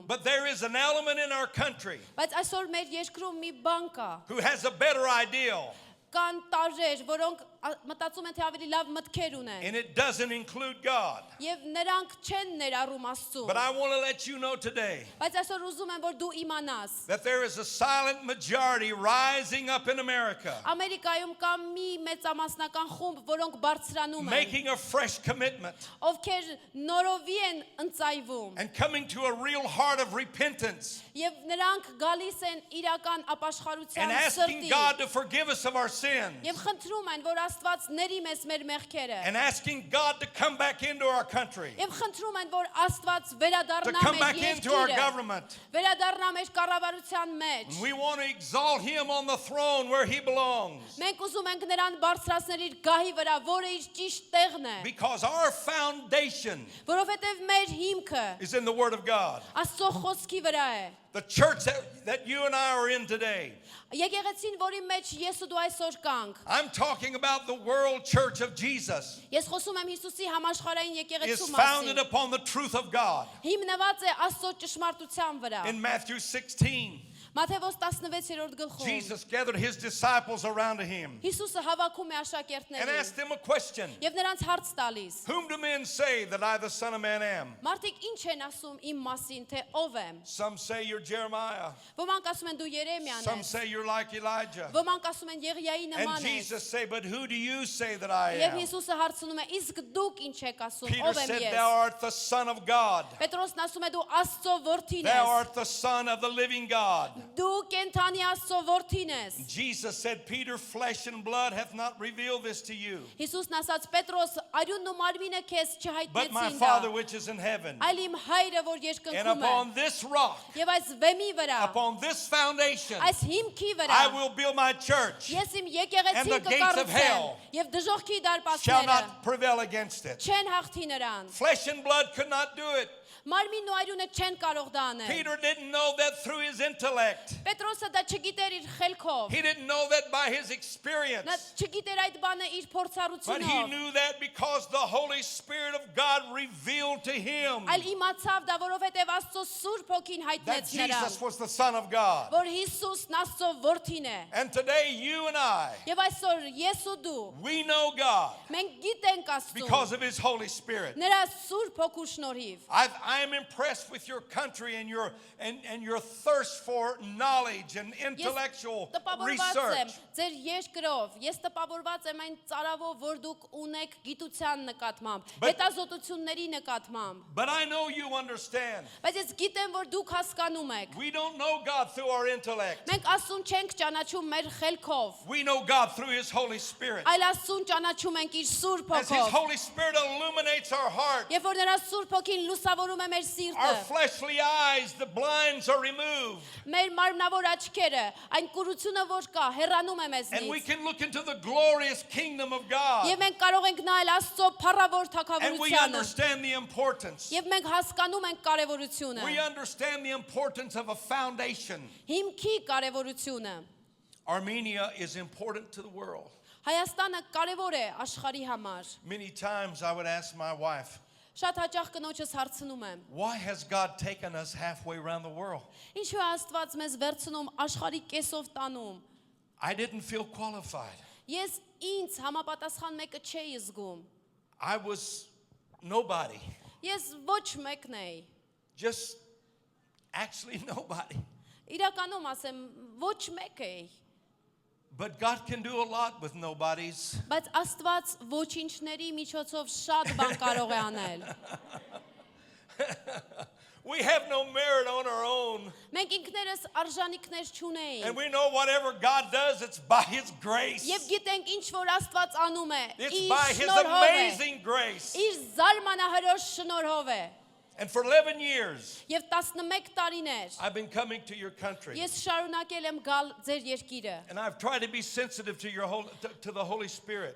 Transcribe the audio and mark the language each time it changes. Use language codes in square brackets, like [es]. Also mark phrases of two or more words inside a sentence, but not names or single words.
[en] But there is an element in our country [hy] Բայց այսօր մեր երկրում մի բան կա, [en] who has a better ideal, [hy] կան տարրեր, որոնք մտածում են թե ավելի լավ մտքեր ունեն։ [en] and it doesn't include God. [hy] Եվ նրանք չեն ներառում Աստծուն։ [en] But I want to let you know today [hy] Բայց այսօր ուզում եմ, որ դու իմանաս, [en] that there is a silent majority rising up in America, [hy] Ամերիկայում կա մի մեծամասնական խումբ, որոնք բարձրանում են, [en] making a fresh commitment [hy] ովքեր նորովի են ընծայվում, [en] and coming to a real heart of repentance [hy] եւ նրանք գալիս են իրական [en] and [hy] ապաշխարության [en] asking [hy] սրտի, [en] God to forgive us of our sins [hy] եւ խնդրում են, որ Աստված ների մեզ մեր մեղքերը, [en] and asking God to come back into our country, [hy] եւ խնդրում են, որ Աստված [en] to [hy] վերադառնա [en] come [hy] մեր [en] back into our [hy] երկիրը, [en] government. [hy] վերադառնա մեր կառավարության մեջ։ [en] And we want to exalt him on the throne where he belongs, [hy] Մենք ուզում ենք նրան բարձրացնել իր գահի վրա, որը իր ճիշտ տեղն է, [en] because our foundation [hy] որովհետև մեր հիմքը [en] is in the Word of God. [hy] Աստծո խոսքի վրա է։ [en] The church that you and I are in today, [hy] Եկեղեցին, որի մեջ ես ու դու այսօր կանք, [en] I'm talking about the world church of Jesus, [hy] ես խոսում եմ Հիսուսի համաշխարհային [en] is [hy] եկեղեցու [en] founded [hy] մասին, [en] upon the truth of God. [hy] հիմնված է Աստծո ճշմարտության վրա։ [en] In Matthew 16, [hy] Մատթեոս 16-րդ գլխում [en] Jesus gathered his disciples around him [hy] Հիսուսը հավաքում է [en] and [hy] աշակերտներին [en] asked them a question. [hy] եւ նրանց հարց տալիս. [en] Whom do men say that I, the Son of Man, am? [hy] Մարդիկ ինչ են ասում իմ մասին, թե ով եմ։ [en] Some say you're Jeremiah. [hy] Ոմանք ասում են դու Երեմիան [en] Some [hy] ես, [en] say you're like Elijah. [hy] ոմանք ասում են Եղիայի [en] And [hy] նման ես։ [en] Jesus say, but who do you say that I [hy] Եվ [en] am? [hy] Հիսուսը հարցնում է. Իսկ դուք ինչ եք ասում, [en] Peter [hy] ով եմ [en] said, [hy] ես։ [en] thou art the Son of God. [hy] Պետրոսն ասում է դու Աստծո որդին [en] Thou [hy] ես։ [en] art the Son of the living God. [hy] Դու կենթանի Աստծո որդին ես։ [en] Jesus said, Peter, flesh and blood hath not revealed this to you, [hy] Հիսուսն ասաց Պետրոս, արյունն ու մարմինը քեզ [en] but my [hy] չհայտնեցին դա, [en] Father which is in heaven. [hy] այլ իմ հայրը, որ [en] And [hy] երկնքում է։ [en] upon this rock, [hy] Եվ այս վեմի վրա, [en] upon this foundation, [hy] այս հիմքի վրա, [en] I will build my church. [hy] ես իմ [en] And [hy] եկեղեցին [en] the gates of [hy] կկառուցեմ, [en] hell [hy] եւ դժոխքի [en] Shall [hy] դարպասները [en] not prevail against it. [hy] չեն հաղթի նրան։ [en] Flesh and blood could not do it. [hy] Մարմինն ու արյունը չեն կարող դա անել։ [en] Peter didn't know that through his intellect. [hy] Պետրոսը դա չգիտեր իր խելքով։ [en] He didn't know that by his [hy] Նա [en] experience. [hy] չգիտեր այդ բանը իր [en] But he [hy] փորձառությունով։ [en] knew that because the Holy Spirit of God revealed to him [hy] Այլ իմացավ դա, որովհետև Աստծո Սուրբ Հոգին [en] that [hy] հայտնեց [en] Jesus [hy] նրան, [en] was the Son of God. [hy] որ Հիսուսն Աստծո որդին է։ [en] And today you and I, [hy] Եվ այսօր ես ու դու [en] we know God [hy] մենք գիտենք [en] because [hy] Աստծուն [en] of his Holy Spirit. [hy] նրա Սուրբ Հոգու շնորհիվ։ [en] I am impressed with your country and your thirst for knowledge and intellectual [hy] տպավորված եմ [en] research. [hy] ձեր երկրով, ես տպավորված եմ այն ծարավով, որ դուք ունեք գիտության նկատմամբ, հետազոտությունների նկատմամբ։ [en] But I know you understand. [hy] Բայց ես գիտեմ, որ դուք հասկանում եք։ [en] We don't know God through our intellect. [hy] Մենք Աստծուն չենք ճանաչում մեր խելքով, [en] We know God through his Holy Spirit. [hy] այլ Աստծուն ճանաչում ենք իր Սուրբ [en] As his [hy] Հոգով։ [en] Holy Spirit illuminates our heart, [hy] Եվ որ նրա Սուրբ Հոգին լուսավորում է մեր [en] our [hy] սիրտը, [en] fleshly eyes, the blinds are removed. [hy] մեր մարմնավոր աչքերը, այն կուրությունը, որ կա, հեռանում է [en] And we [hy] մեզնից։ [en] can look into the glorious kingdom of God. [hy] Եվ մենք կարող ենք նայել Աստծո փառավոր [en] And we [hy] թագավորությանը։ [en] understand the importance. [hy] Եվ մենք հասկանում ենք կարևորությունը, [en] We understand the importance of a foundation. [hy] հիմքի կարևորությունը։ [en] Armenia is important to the world. [hy] Հայաստանը կարևոր է աշխարհի համար։ [en] Many times I would ask my wife, [hy] Շատ հաճախ կնոջս հարցնում եմ. [en] why has God taken us halfway around the world? [hy] Ինչու է Աստված մեզ վերցնում աշխարհի կեսով տանում։ [en] I didn't feel qualified. [hy] Ես ինձ համապատասխան մեկը չէի զգում։ [en] I was nobody. [hy] Ես ոչ մեկն էի։ [en] Just actually nobody. [hy] Իրականում ասեմ, ոչ մեկ էի։ [en] But God can do a lot with nobodies. [hy] Բայց Աստված ոչինչների միջոցով շատ բան կարող է անել։ [en] We have no merit on our own. [hy] Մենք ինքներս արժանինքներ չունեինք։ [en] And we know whatever God does, it's by his grace. [hy] Եվ գիտենք ինչ որ Աստված անում է, [en] It's by his [hy] շնորհով է, [en] amazing grace. [hy] իր զարմանահրոշ շնորհով է։ [en] And for 11 years, [hy] Եվ 11 տարիներ [en] I've been coming to your country. [hy] ես շարունակել եմ գալ ձեր երկիրը։ [en] And I've tried to be sensitive to to the Holy Spirit.